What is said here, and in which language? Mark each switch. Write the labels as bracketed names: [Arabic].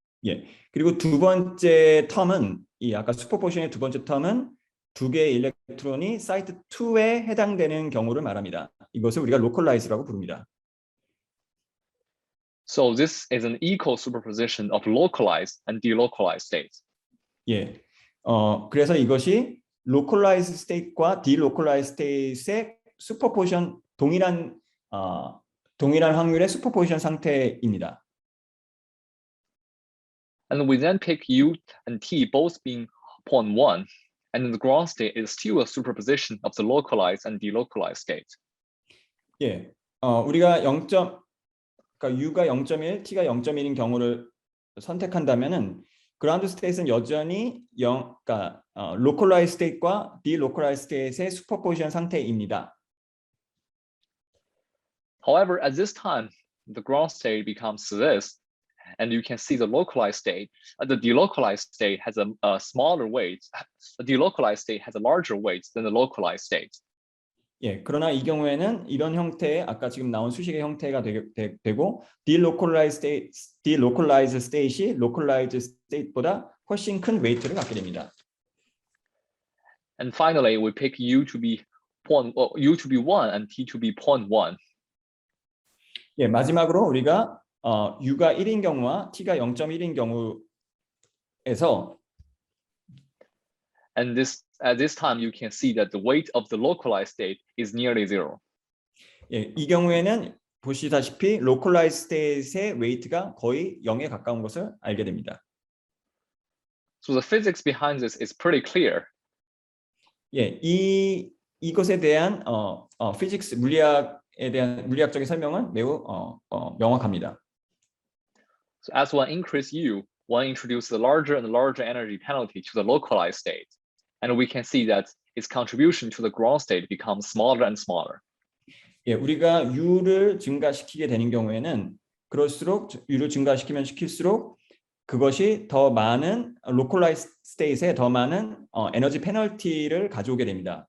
[Korean] 예, 그리고 두 번째 텀은 이 아까 슈퍼포지션의 두 번째 텀은 두 개의 일렉트론이 사이트 2에 해당되는 경우를 말합니다. 이것을 우리가 localize라고 부릅니다. [English] So this is an equal superposition of localized and delocalized states. [Korean] 예, 그래서 이것이 localized state과 delocalized state의 슈퍼포지션 동일한 확률의 슈퍼포지션 상태입니다. [English] And we then pick U and T both being 0.1, and the ground state is still a superposition of the localized and delocalized state. [Korean] 예, 우리가 그러니까 U가 0.1, T가 0.1인 경우를 선택한다면은 그라운드 스테이트는 여전히 그러니까 localized state과 delocalized state의 슈퍼포지션 상태입니다. [English] However, at this time, the ground state becomes this, and you can see the localized state. The delocalized state has a smaller weight. The delocalized state has a larger weight than the localized state. [Korean] 예, 그러나 이 경우에는 이런 형태의 아까 지금 나온 수식의 형태가 되고 delocalized state이 localized state보다 훨씬 큰 웨이트를 갖게 됩니다. [English] And finally, we pick U to be 1 and T to be 0.1. [Korean] 예, 마지막으로 우리가 U가 1인 경우와 T가 0.1인 경우에서 [English] And at this time, you can see that the weight of the localized state is nearly 0. [Korean] 예, 이 경우에는 보시다시피 localized state의 웨이트가 거의 0에 가까운 것을 알게 됩니다. [English] So the physics behind this is pretty clear. [Korean] 예, 이것에 대한 physics 물리학에 대한 물리학적인 설명은 매우 명확합니다. [English] So as one increase U, one introduces a larger and larger energy penalty to the localized state. And we can see that its contribution to the ground state becomes smaller and smaller. [Korean] 예, 우리가 U를 증가시키게 되는 경우에는 그럴수록 U를 증가시키면 시킬수록 그것이 더 많은 localized state에 더 많은 에너지 페널티를 가져오게 됩니다.